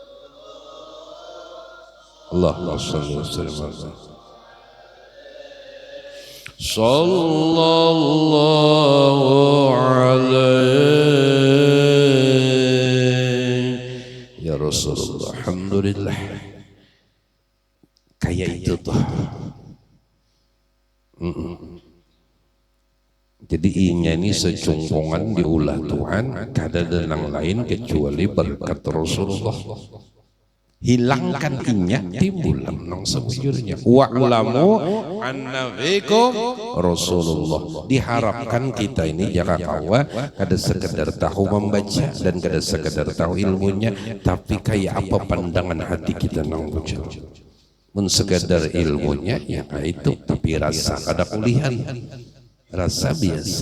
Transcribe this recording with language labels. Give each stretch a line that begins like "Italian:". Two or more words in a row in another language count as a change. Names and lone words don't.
Arabic: اللهم صل وسلم عليه. صلى الله عليه يا رسول الله. الحمد لله.
Banjar: Kayak itu tuh. Jadi inya ini secungkungan diulah Tuhan, kada ada yang lain kecuali berkat Rasulullah. Hilangkan inya, timbul nang sebujurnya.
Arabic: واعلموا أن فيكم رسول الله.
Banjar: Diharapkan kita ini jaka kawa kada sekedar tahu membaca dan kada sekedar tahu ilmunya, tapi kayak apa pandangan hati kita nang bujur. Mun sekedar ilmunya ya itu, tapi rasa kada kulihan. Rasa biasa.